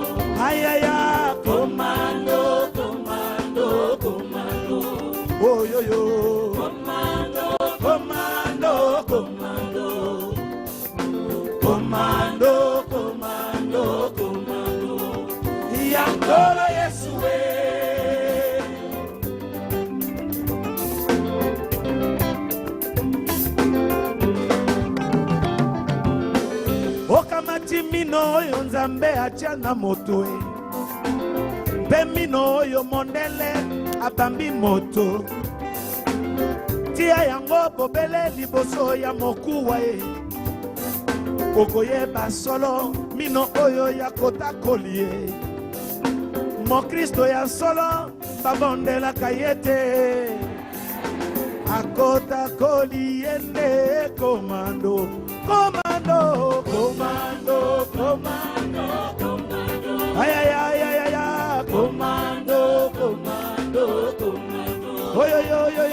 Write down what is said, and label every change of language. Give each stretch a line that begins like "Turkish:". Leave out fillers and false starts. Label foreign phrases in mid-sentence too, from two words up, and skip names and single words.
Lingala: Ayaya, komando, komando, komando. Oh yo yo. Komando, komando, komando. Komando, komando, komando. Yankolo Yesue. Okamati mino oyo nzambe atia na moto mpe mino oyo mondele abambi moto tia yango bobele liboso ya mokuwa okoyeba solo mino oyo ya kotakoli Mokristo ya solo babondelaka ye te akotakoli ene komando komando komando komando komando ay ay ay ay ay komando komando komando oyo yo